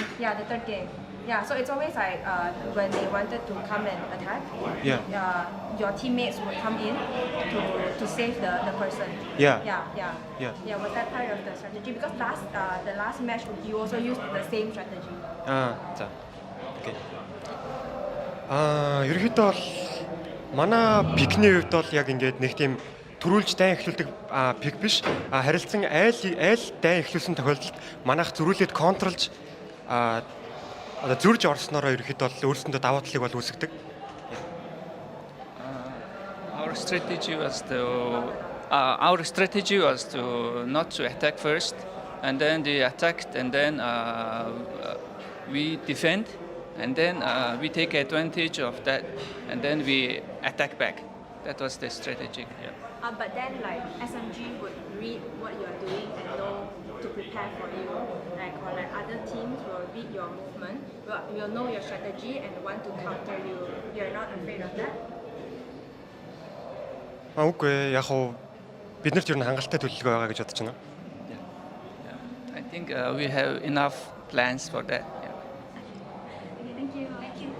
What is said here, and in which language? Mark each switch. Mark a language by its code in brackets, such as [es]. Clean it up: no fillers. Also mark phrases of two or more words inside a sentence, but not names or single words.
[en] Yeah, the third game. Yeah, so it's always like when they wanted to come and attack, your teammates would come in to save the person. Yeah. Yeah, was that part of the strategy? Because the last match you also used the same strategy. [mn] За. Окей. Ерөнхийдөө бол манай пикний хувьд бол яг ингээд нэг тийм төрүүлж дайн эхлүүлдэг пик биш. Харилцан айл дайн эхлүүлсэн тохиолдолд манайх зөрүүлээд контролж зөрж орсноороо ерөнхийдөө бол өөрсөндөө даваа талыг бол үүсгдэг. [en] Our strategy was to not to attack first, and then they attacked, and then we defend, and then we take advantage of that, and then we attack back. That was the strategy. Yeah. But then like SMG would read what you're doing and know to prepare for you. Or like other teams will read your movement, will know your strategy and want to counter you. You're not afraid of that? [mn] Үгүй яг хуу биднэрт ер нь хангалттай төлөвлөгөө байгаа гэж бодож байна. [en] I think we have enough plans for that. Yeah. Thank you. Thank you.